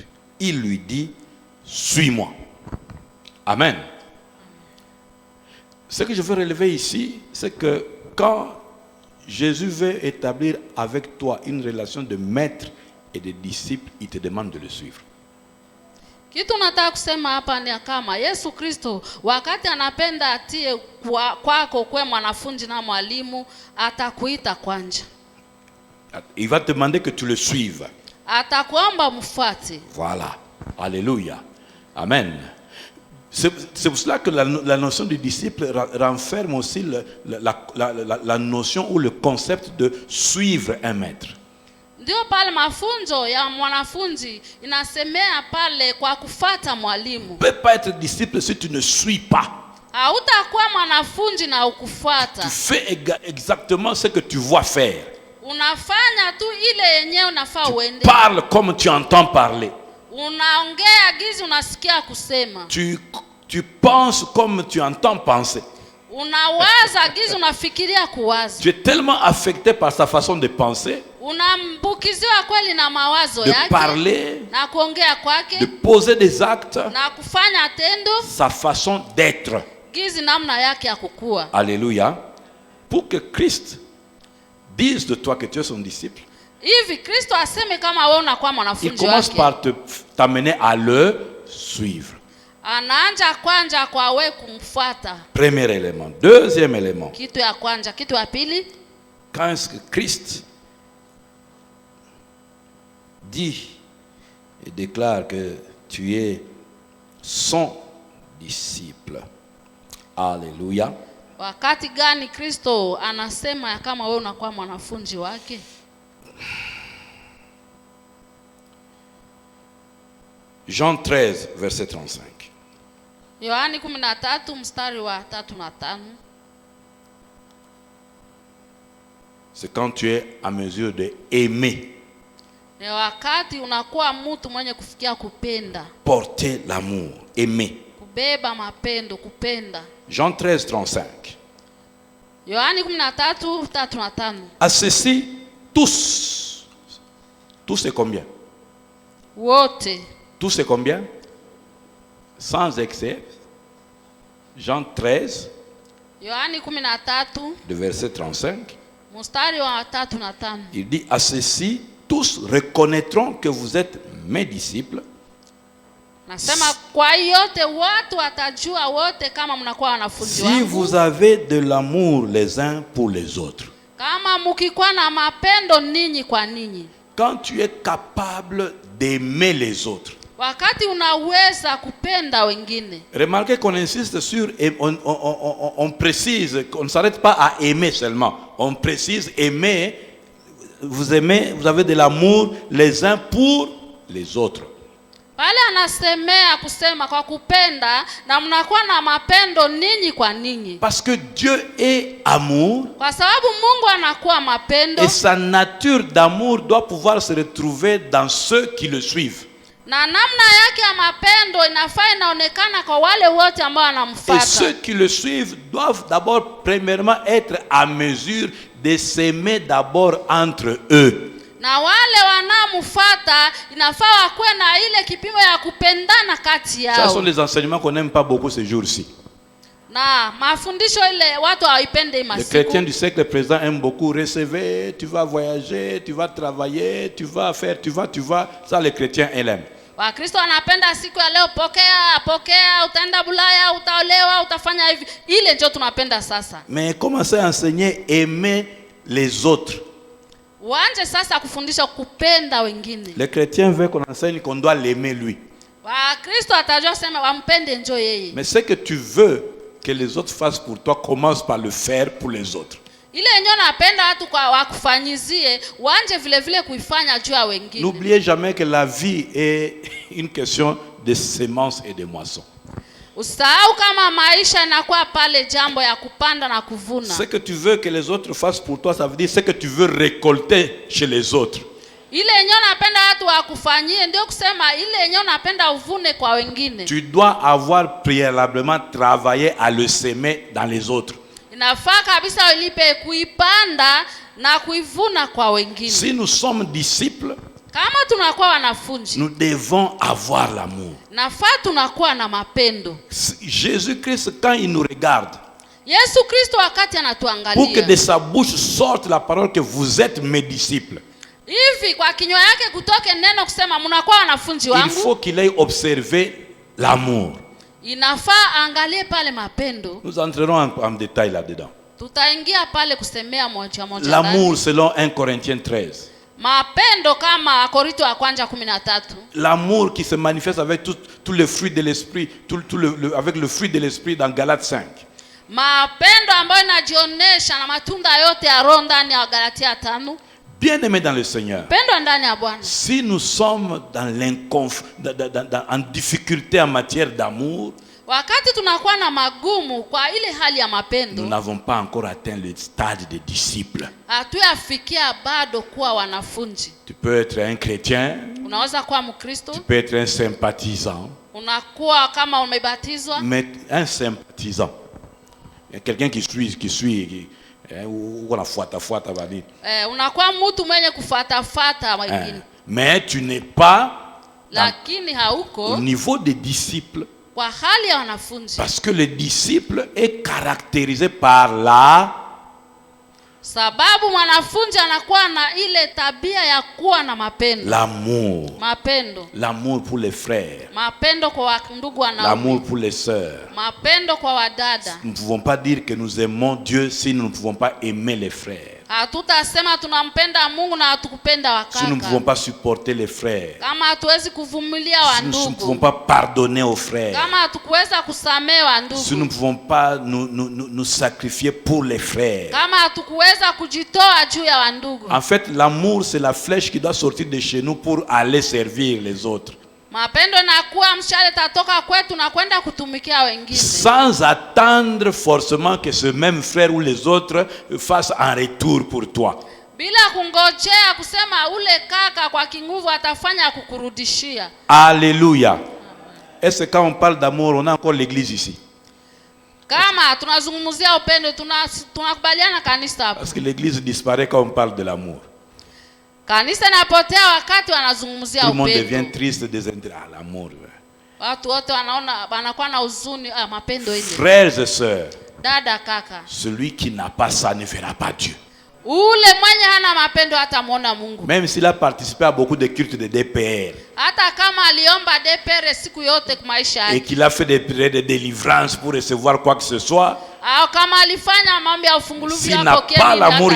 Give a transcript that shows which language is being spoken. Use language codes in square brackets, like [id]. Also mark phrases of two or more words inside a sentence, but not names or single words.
[fr] Il lui dit, suis-moi. Amen. Ce que je veux relever ici, c'est que quand Jésus veut établir avec toi une relation de maître et de disciple, il te demande de le suivre. [sw] Kitu nataka kusema hapa ni kama Yesu Kristo wakati anapenda atie kwako kwa mwanafunzi na mwalimu atakuita kwanja. [fr] Il va te demander que tu le suives. [sw] Atakuomba mfuate. [fr] Voilà. Alléluia. Amen. C'est pour cela que la notion de disciple renferme aussi la notion ou le concept de suivre un maître. [sw] Ndio pale mafunzo ya mwanafunzi inasemea pale kwa kufuata mwalimu. [fr] Tu ne peux pas être disciple si tu ne suis pas. [sw] Hautakuwa mwanafunzi na ukufuata. [fr] Tu fais exactement ce que tu vois faire. [sw] Unafanya tu ile yenyewe unafaa uende. [fr] Parle comme tu entends parler. [sw] Unaongea gizi unasikia kusema. [fr] Tu penses comme tu entends penser. [sw] Unawaza gizi unafikiria kuwaza. [fr] Tu es tellement affecté par sa façon de penser, [sw] unambukiziwa kweli na mawazo [fr] de [sw] yake, [fr] parler, [sw] na kuongea kwake, [fr] de poser des actes, [sw] na kufanya tendo, [fr] sa façon d'être. [sw] gizi namna yake ya kukua. [fr] Alléluia. Pour que Christ dise de toi que tu es son disciple, [sw] hivi Kristo aseme kama wewe unakuwa [fr] il [sw] mwanafunzi [fr] commence [sw] wake, [fr] par t'amener à le suivre. [sw] anaanza kwanza kwa wewe kumfuata. [fr] Premier élément. Deuxième élément. [sw] Kitu ya kwanza. Kitu ya pili, [fr] quand est-ce que Christ dit et déclare que tu es son disciple? Alléluia. [sw] wakati gani Kristo anasema ya kama wewe unakuwa mwanafunzi wake? [fr] Jean 13, verset 35. [sw] Yohani 13 mstari wa 3 na 5. [fr] C'est quand tu es à mesure de aimer. [sw] Ni wakati unakuwa mtu mwenye kufikia kupenda. [fr] Porter l'amour, aimer. [sw] Kubeba mapendo, kupenda. [fr] Jean 13, 35. [sw] Yohani 13, 3 na 5. [fr] À ceci, tous. Tous c'est combien? [sw] Wote. [fr] Tous c'est combien? Sans excès. Jean 13, [sw] Yohani 13, [fr] de verset 35. [sw] mstari wa 3 na 5. [fr] Il dit, à ceci, tous reconnaîtront que vous êtes mes disciples. [sw] Nasema kwa yote watu watajua wote kama mnakuwa wanafunzi wangu. [fr] Si vous avez de l'amour les uns pour les autres. [sw] Kama mkikuwa na mapendo ninyi kwa ninyi. [fr] Quand tu es capable d'aimer les autres. [sw] Wakati unaweza kupenda wengine. [fr] Remarquez qu'on insiste sur, on précise, qu'on ne s'arrête pas à aimer seulement. On précise aimer, vous aimez, vous avez de l'amour les uns pour les autres. [sw] Pale anasemea kusema kwa kupenda na mnakuwa na mapendo ninyi kwa ninyi. [fr] Parce que Dieu est amour. [sw] Kwa sababu Mungu anakuwa mapendo. [fr] Et sa nature d'amour doit pouvoir se retrouver dans ceux qui le suivent. [sw] Na namna yake ya mapendo inafaa inaonekana kwa wale wote ambao wanamfuata. [fr] Et ceux qui le suivent doivent d'abord premièrement être à mesure de s'aimer d'abord entre eux. [sw] Na wale wanamfuata inafaa wakuwe na ile kipimo ya kupendana kati yao. [fr] Ça sont les enseignements qu'on n'aime pas beaucoup ces jours-ci. [sw] Na mafundisho ile watu hawaipende masiku. [fr] Les chrétiens du siècle présent aiment beaucoup recevoir, tu vas voyager, tu vas travailler, tu vas faire, tu vas. Ça les chrétiens aiment. [sw] Wakristo wanapenda siku ya leo pokea, utaenda Bulaya, utaolewa, utafanya hivi. Ile ndio tunapenda sasa. [fr] Mais commencez à enseigner aimer les autres. [sw] Uanze sasa kufundisha kupenda wengine. [fr] Les chrétiens veulent qu'on enseigne qu'on doit l'aimer lui. [sw] Wakristo atajua sema wampende njo yeye. [fr] Mais ce que tu veux que les autres fassent pour toi, commence par le faire pour les autres. [sw] Ile yenyewe napenda watu kwa wakufanyizie, waanje vile vile kuifanya juu ya wengine. [fr] N'oubliez jamais que la vie est une question de semences et de moissons. [sw] Usahau kama maisha inakuwa pale jambo ya kupanda na kuvuna. [fr] Ce que tu veux que les autres fassent pour toi, ça veut dire ce que tu veux récolter chez les autres. [sw] Ile yenyewe napenda watu wakufanyie, ndio kusema ile yenyewe napenda uvune kwa wengine. [fr] Tu dois avoir préalablement travaillé à le semer dans les autres. [sw] Inafaa kabisa ulipe kuipanda na kuivuna kwa wengine. [fr] Si nous sommes disciples, [sw] kama tunakuwa wanafunzi, [fr] nous devons avoir l'amour. [sw] Nafaa tunakuwa na mapendo. [fr] Jésus-Christ, quand il nous regarde, [sw] Yesu Kristo wakati anatuangalia, [fr] pour que de sa bouche sorte la parole que vous êtes mes disciples, [sw] hivi kwa kinywa yake kutoke neno kusema mnakuwa wanafunzi wangu, [fr] il faut qu'il ait observé l'amour. [sw] Inafaa angalie pale mapendo. [fr] Nous entrerons en détail là-dedans. [sw] Tutaingia pale kusemea moja moja. [fr] L'amour selon 1 Corinthiens 13. [sw] Mapendo kama Korinto wa kwanza 13. [fr] L'amour qui se manifeste avec tous les fruits de l'esprit, avec le fruit de l'esprit dans Galates 5. [sw] Mapendo ambayo inajionesha na matunda yote ya Roho ndani ya Galatia 5. [fr] Bien-aimés dans le Seigneur, [sw] pendo ndani ya Bwana, [fr] si nous sommes en difficulté en matière d'amour, [sw] wakati tunakuwa na magumu kwa ile hali ya mapendo, [fr] nous n'avons pas encore atteint le stade de disciple. [sw] Hatuyafikia bado kuwa wanafunzi. [fr] Tu peux être un chrétien, [sw] unaweza kuwa Mkristo, [fr] tu peux être un sympathisant, [sw] unakuwa kama umebatizwa, [fr] mais un sympathisant, quelqu'un qui suit [sw] unakuwa mtu mwenye kufuata wengine, [fr] mais tu n'es pas [sw] lakini hauko [fr] au niveau des disciples, [sw] kwa hali ya wanafunzi, [fr] parce que le disciple est caractérisé par la, [sw] sababu mwanafunzi anakuwa na ile tabia ya kuwa na mapendo, [fr] l'amour, [sw] mapendo, [fr] l'amour pour les frères, [sw] mapendo kwa ndugu wanaume, [fr] l'amour pour les sœurs. [sw] mapendo kwa wadada. [fr] Nous ne pouvons pas dire que nous aimons Dieu si nous ne pouvons pas aimer les frères. [sw] Hatutasema tunampenda Mungu na hatukupenda wakaka. [fr] Si nous ne pouvons pas supporter les frères, [sw] kama hatuwezi kuvumilia [fr] si nous ne pouvons [sw] wandugu, [fr] pas pardonner aux frères, [sw] kama hatukuweza kusamehe wandugu, [fr] si nous ne pouvons pas nous sacrifier pour les frères. [sw] kama hatukuweza kujitoa juu ya wandugu. [fr] En fait, l'amour, c'est la flèche qui doit sortir de chez nous pour aller servir les autres. [sw] Mapendo na kuwa mshale tatoka kwetu na kwenda kutumikia wengine, [fr] sans attendre forcément que ce même frère ou les autres fassent un retour pour toi. [sw] bila kungojea kusema ule kaka kwa kinguvu atafanya kukurudishia. [fr] Alléluia. Est-ce que quand on parle d'amour, on a encore l'église ici? [sw] Kama tunazungumzia upendo, tunakubaliana kanisa hapo. [fr] Parce que l'église disparaît quand on parle de l'amour. [sw] Kanisa inapotea wakati wanazungumzia [fr] Tout le monde [sw] upendo. [fr] devient triste, désintéressé. L'amour. [sw] Watu wote wanaona wanakuwa na huzuni, mapendo ile. [fr] Frères et sœurs, [sw] Dada kaka, [fr] celui qui n'a pas ça ne verra pas Dieu. [sw] ule mwenye hana mapendo hatamuona Mungu. [fr] Même s'il a participé à beaucoup de cultes de DPR [sw] Hata kama aliomba DPR siku yote kwa maisha [fr] et [sw] yake, [fr] qu'il a fait des prières de délivrance pour recevoir quoi que ce soit, [sw] au kama alifanya mambo ya ufunguluvu [fr] s'il [sw] ya [fr] n'a [sw] pokea [fr] pas [sw] nini [fr] l'amour, il